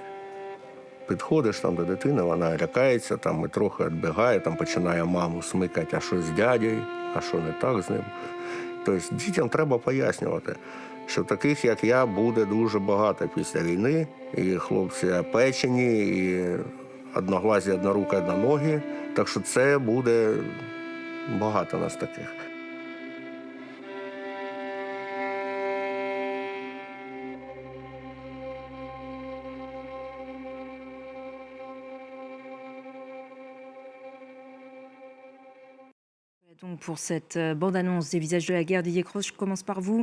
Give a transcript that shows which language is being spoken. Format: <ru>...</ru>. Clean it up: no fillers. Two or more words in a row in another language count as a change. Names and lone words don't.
<uk>Підходиш там до дитини, вона лякається, там і трохи відбігає, там починає маму смикати, а що з дядею, а що не так з ним. Тобто дітям треба пояснювати, що таких, як я, буде дуже багато після війни. І хлопці печені, і одноглазі, однорукі, одноногі. Так що це буде багато нас таких.</uk> <fr>Donc pour cette bande-annonce des visages de la guerre, Didier Cross, je commence par vous.</fr>